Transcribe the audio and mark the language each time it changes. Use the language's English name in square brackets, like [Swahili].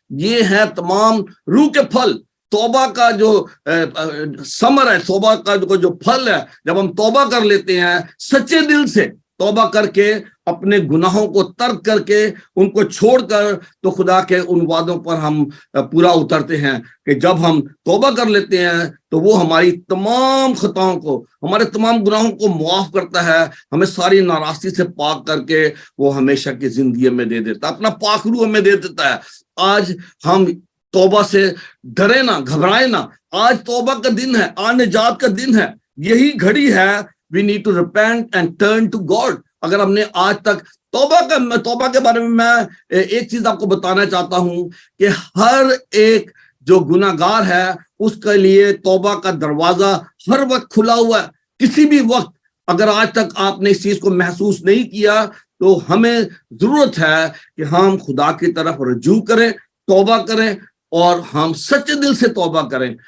[Urdu] یہ ہیں تمام روح کے پھل. توبہ کا جو ثمر ہے, توبہ کا جو پھل ہے, جب ہم توبہ کر لیتے ہیں سچے دل سے, توبہ کر کے اپنے گناہوں کو ترک کر کے ان کو چھوڑ کر, تو خدا کے ان وعدوں پر ہم پورا اترتے ہیں کہ جب ہم توبہ کر لیتے ہیں تو وہ ہماری تمام خطاؤں کو, ہمارے تمام گناہوں کو معاف کرتا ہے, ہمیں ساری ناراستی سے پاک کر کے وہ ہمیشہ کی زندگی میں دے دیتا ہے, اپنا پاک روح ہمیں دے دیتا ہے. آج ہم توبہ سے ڈرے نہ, گھبرائے نہ. آج توبہ کا دن ہے, آج نجات کا دن ہے, یہی گھڑی ہے. [English] We need to repent and turn to God. [Urdu] اگر ہم نے آج تک توبہ کے بارے میں میں ایک چیز آپ کو بتانا چاہتا ہوں کہ ہر ایک جو گناہ گار ہے اس کے لیے توبہ کا دروازہ ہر وقت کھلا ہوا ہے. کسی بھی وقت اگر آج تک آپ نے اس چیز کو محسوس نہیں کیا تو ہمیں ضرورت ہے کہ ہم خدا کی طرف رجوع کریں, توبہ کریں, اور ہم سچے دل سے توبہ کریں.